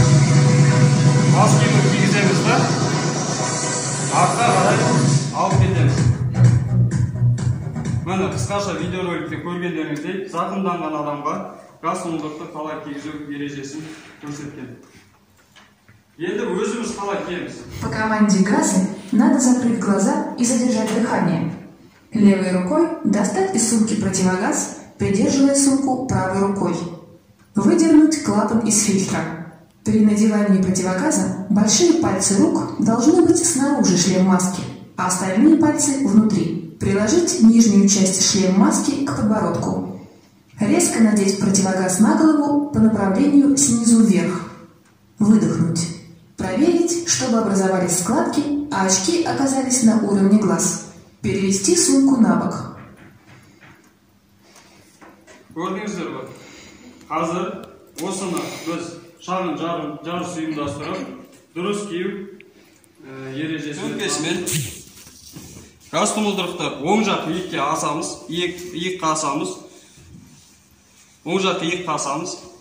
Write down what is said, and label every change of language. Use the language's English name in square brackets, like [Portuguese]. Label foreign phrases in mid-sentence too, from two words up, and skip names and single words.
[Kazakh] Бас киімін кигіземіз да, артқа қарай алып кетеміз. Міне қысқаша видеороликте көргендеріңіздей зақымданған адамға газ тұмылдырықты қалай кигізу ережесін көрсеткен. Енді өзіміз қалай киеміз? [Russian] По команде газа надо закрыть глаза и задержать дыхание. Левой рукой достать из сумки противогаз, придерживая сумку правой рукой. Выдернуть клапан из фильтра. При надевании противогаза большие пальцы рук должны быть снаружи шлем-маски, а остальные пальцы внутри. Приложить нижнюю часть шлем-маски к подбородку. Резко надеть противогаз на голову по направлению снизу вверх. Выдохнуть. Проверить, чтобы образовались складки, а очки оказались на уровне глаз. Перевести сумку на бок. [Kazakh] Көрдіңіздер ғой? Қазір осыны біз шағын жарыс ұйымдастырып, дұрыс кию ережесін өткесімен газ тұмылдырықты оң жақ иекке асамыз, иекке асамыз, оң жақ иекке асамыз.